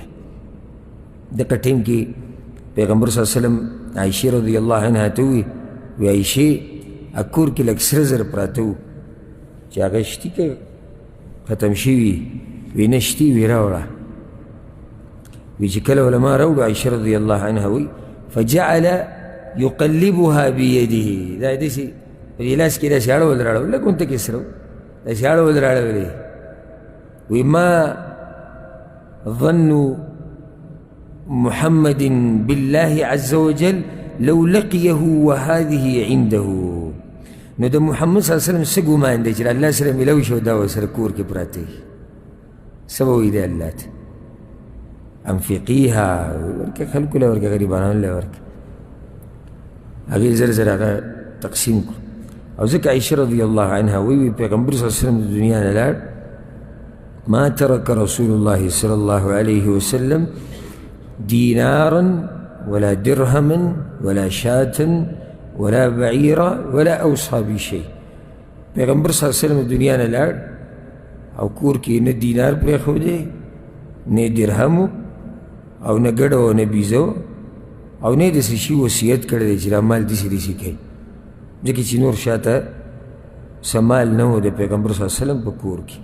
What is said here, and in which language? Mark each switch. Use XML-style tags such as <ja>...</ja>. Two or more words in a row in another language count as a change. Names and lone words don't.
<ps>دغه ټیم کې پیغمبر</ps> <ar>صلی الله علیه وسلم</ar> <ps>عایشې</ps> <ar>رضی الله عنها</ar> <ps>ته ووایي عایشې کور کې لږ سره زر پراته وو چې هغه شتي که ختم شوي وي نه شتي وي راوړه. وی چې کله علما راوړو عایشې</ps> <ar>رضی الله عنها</ar> <ps>وایي</ps> <ar>فجعل یقلبها بیده،</ar> <ps>دا داسې په دې لاس کې داسې اړول راړول لږ غونته کې سره داسې اړول راړولې.</ps> <ar>وی ما ظن محمد بالله عز وجل لو لقيه وهذه عنده.</ar> <ps>نو د محمد</ps> <ar>صلی الله علیه وسلم</ar> <ps>څه ګمان دی چې الله سره میلاو شي او دا ورسره کور کې پراته وي، څه به وایي دی الله ته؟ انفقیها، ورکه خلکو له ورکه غریبانانو له ورکه. هغې زر زر هغه تقسیم کړو. او ځکه عایشه</ps> <ar>رضی الله عنها</ar> <ps>وایي پیغمبر</ps> <ar>صلی الله علیه وسلم</ar> <ps>د دنیا نه لاړ،</ps> <ar>ما ترك رسول الله صلى الله عليه وسلم دينارا ولا درهما ولا شاة ولا بعيرا ولا أوصى بشيء.</ar> <ps>پیغمبر</ps> <ar>صلی الله علیه وسلم</ar> <ps>دنیا نه لاړ او کور کې نه دینار پرېښودی، نه درهم او نه ګډه او نه بیزه او نه داسې شي وصیت کړی دی چې دا مال داسې داسې کوي، ځکه چې نور شاته څه مال نه و د پیغمبر</ps> <ar>صلی الله علیه وسلم</ar> <ps>په کور کې.</ps>